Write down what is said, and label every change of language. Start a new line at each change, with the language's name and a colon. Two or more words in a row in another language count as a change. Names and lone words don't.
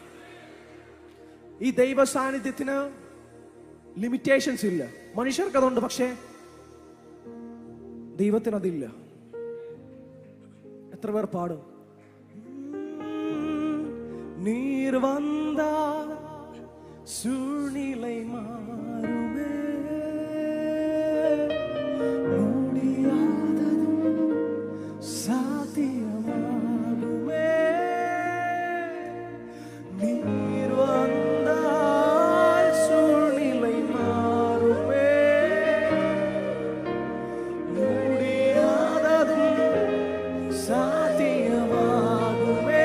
Malayalam: ഈ ദൈവ സാന്നിധ്യത്തിന് ലിമിറ്റേഷൻസ് ഇല്ല. മനുഷ്യർക്ക് അതുണ്ട്, പക്ഷേ ദൈവത്തിന് അതില്ല. എത്ര പേർ പാടും?
Tamil: நீர் வந்தால் சூழ்நிலை மாறுமே, முடியாததும் சாத்தியமாகுமே. நீர் வந்தால் சூழ்நிலை மாறுமே, முடியாததும் சாத்தியமாகுமே.